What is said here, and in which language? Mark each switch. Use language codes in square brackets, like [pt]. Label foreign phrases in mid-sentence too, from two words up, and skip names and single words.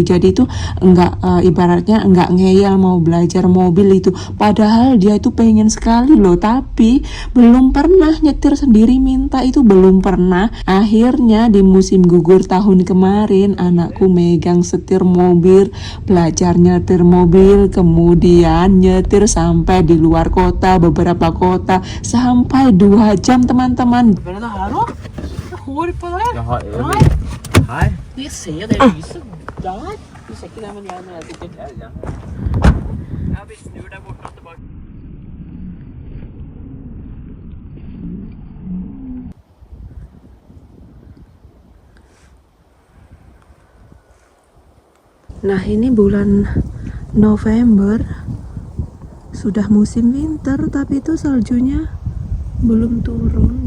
[id] Jadi itu enggak ibaratnya enggak ngeyel mau belajar mobil itu, padahal dia itu pengen sekali loh, tapi belum pernah nyetir sendiri, minta itu belum pernah. Akhirnya di musim gugur tahun kemarin anakku megang setir mobil, belajar nyetir mobil, kemudian nyetir sampai di luar kota, beberapa kota, sampai 2 jam teman-teman. [no] Hår på der? Jaha, Nei. Her? Jeg ser det lyset der. Du ser ikke det, men jeg sikkert. Ja. Ja, vi snur der borte og tilbake. [id] Nah, ini bulan November, sudah musim winter, tapi itu saljunya belum turun.